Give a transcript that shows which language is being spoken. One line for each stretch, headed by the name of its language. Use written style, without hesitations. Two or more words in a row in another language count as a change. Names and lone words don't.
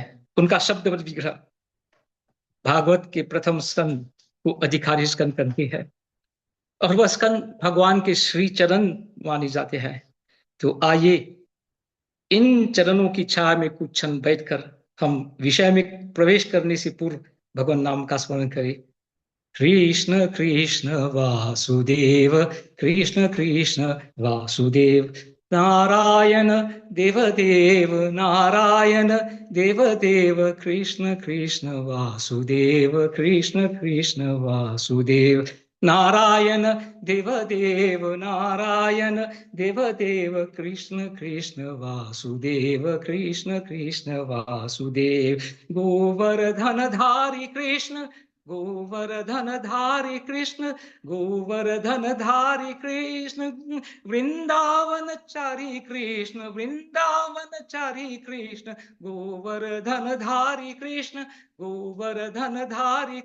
Hindi: उनका शब्द विग्रह भागवत के प्रथम स्कंद को अधिकारी स्कंद करते हैं और वह स्कंद भगवान के श्री चरण माने जाते हैं। तो आइए इन चरणों की छाया में कुछ क्षण बैठकर हम विषय में प्रवेश करने से पूर्व भगवान नाम का स्मरण करें। कृष्ण कृष्ण वासुदेव, कृष्ण कृष्ण वासुदेव, नारायण देवदेव, नारायण देवदेव, कृष्ण कृष्ण वासुदेव, कृष्ण कृष्ण वासुदेव, नारायण देवदेव, नारायण देवदेव, कृष्ण कृष्ण वासुदेव, कृष्ण कृष्ण वासुदेव, गोवर्धन धारी कृष्ण, गोवर्धन धारी कृष्ण, गोवर्धन धारी कृष्ण, वृंदावन चारी कृष्ण, वृंदावन चारी कृष्ण, गोवर्धन धारी कृष्ण, गोवर्धन धारी